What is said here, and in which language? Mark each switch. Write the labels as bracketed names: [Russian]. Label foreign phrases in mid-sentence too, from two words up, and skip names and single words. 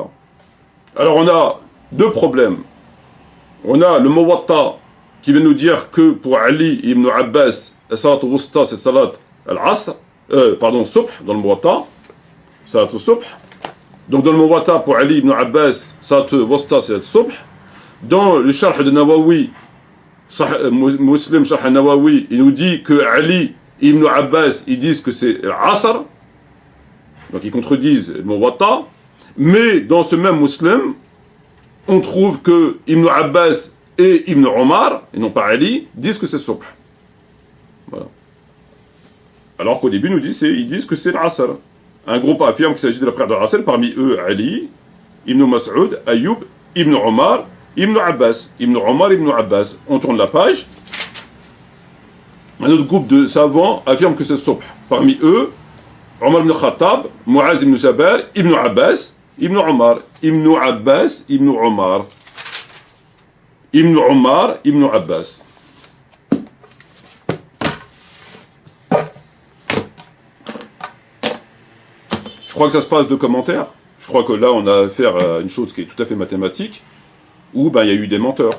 [French] Alors on a deux problèmes. On a le Muwatta qui vient nous dire que pour Ali ibn Abbas, la [Arabic] صلاة وسطى, [French] c'est [Arabic] صلاة العصر, [French] Subh, dans le Muwatta, [Arabic] صلاة الصبح. [French] Donc dans le Muwatta, pour Ali ibn Abbas, [Arabic] صلاة وسطى, [French] c'est al-Subh. Dans le Sharh de Nawawi, Muslim Sharh al-Nawawi, il nous dit que Ali ibn Abbas, ils disent que c'est al-Asr. Donc ils contredisent le Muwatta. Mais dans ce même Muslim, on trouve que Ibn Abbas et Ibn Omar, et non pas Ali, disent que c'est Subh. Voilà. Alors qu'au début, ils disent que c'est l'Asr. Un groupe affirme qu'il s'agit de la prière de l'Asr, parmi eux Ali, Ibn Mas'ud, Ayyub, Ibn Omar, Ibn Abbas. Ibn Omar, Ibn Abbas. On tourne la page. Un autre groupe de savants affirme que c'est Subh. Parmi eux, Omar ibn Khattab, Mu'az ibn Jabal, Ibn Abbas, Ibn Omar, Ibn Abbas, Ibn Omar, Ibn Omar, Ibn Abbas. Je crois que ça se passe de commentaires. Je crois que là, on a affaire à une chose qui est tout à fait mathématique, où il y a eu des menteurs.